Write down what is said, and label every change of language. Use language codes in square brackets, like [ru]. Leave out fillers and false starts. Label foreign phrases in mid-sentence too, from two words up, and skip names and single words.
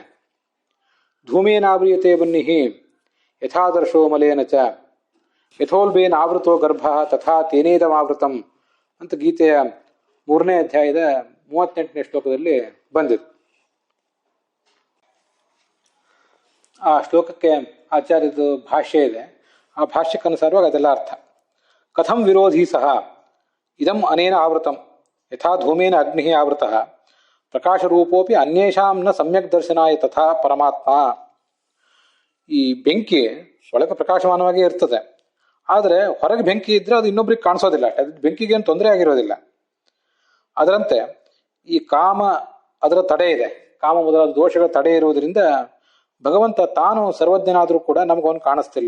[sa] ಧೂಮೇನಾವ್ರಿಯತೆ ಬನ್ನಿಹಿ ಯಥಾದರ್ಶೋ ಮಲೇನ ಚ ಯಥೋಲ್ಬೇನ ಆವೃತೋ ಗರ್ಭ ತಥಾ ತೇನೇದಮಾವೃತಂ [kn] ಅಂತ ಗೀತೆಯ 3ನೇ ಅಧ್ಯಾಯದ 38ನೇ ಶ್ಲೋಕದಲ್ಲಿ ಬಂದಿದೆ. ಆ ಶ್ಲೋಕಕ್ಕೆ ಆಚಾರ್ಯದ ಭಾಷ್ಯ ಇದೆ. ಆ ಭಾಷ್ಯಕ್ಕನುಸಾರವಾಗಿ ಅದೆಲ್ಲ ಅರ್ಥ. [sa] ಕಥಂ ವಿರೋಧಿ ಸಹ ಇದಂ ಅನೇನ ಆವೃತಂ ಯಥಾ ಧೂಮೇನ ಅಗ್ನಿ ಆವೃತಃ ಪ್ರಕಾಶರೂಪೋಪಿ ಅನ್ಯೇಷಾಂ ನ ಸಮ್ಯಕ್ ದರ್ಶನಾಯ ತಥಾ ಪರಮಾತ್ಮ. [kn] ಈ ಬೆಂಕಿ ಒಳಗೆ ಪ್ರಕಾಶಮಾನವಾಗಿ ಇರ್ತದೆ, ಆದರೆ ಹೊರಗೆ ಬೆಂಕಿ ಇದ್ರೆ ಅದು ಇನ್ನೊಬ್ರಿಗೆ ಕಾಣಿಸೋದಿಲ್ಲ. ಅದು ಬೆಂಕಿಗೆ ಏನು ತೊಂದರೆ ಆಗಿರೋದಿಲ್ಲ. ಅದರಂತೆ ಈ ಕಾಮ ಅದರ ತಡೆ ಇದೆ, ಕಾಮ ಮೊದಲಾದ ದೋಷಗಳ ತಡೆ ಇರುವುದರಿಂದ ಭಗವಂತ ತಾನು ಸರ್ವಜ್ಞನಾದರೂ ಕೂಡ ನಮಗವನು ಕಾಣಿಸ್ತಿಲ್ಲ.